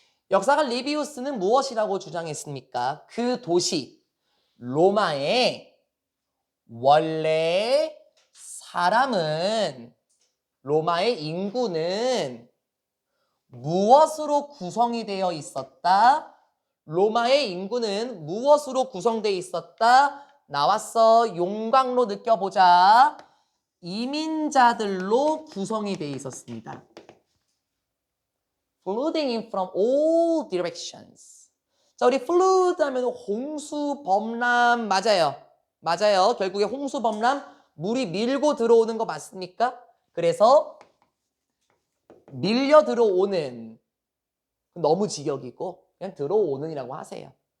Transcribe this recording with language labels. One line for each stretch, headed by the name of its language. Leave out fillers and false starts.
Korean: 역사가 리비우스는 무엇이라고 주장했습니까? 그 도시 로마의 원래 사람은 로마의 인구는 무엇으로 구성이 되어 있었다? 로마의 인구는 무엇으로 구성되어 있었다? 나왔어. 용광로 느껴보자. 이민자들로 구성이 되어 있었습니다.
English: Flooding in from all directions.
Korean: 자, 우리 flood 하면 홍수, 범람 맞아요. 맞아요. 결국에 홍수, 범람, 물이 밀고 들어오는 거 맞습니까? 그래서 밀려 들어오는, 너무 직역이고 그냥 들어오는이라고 하세요.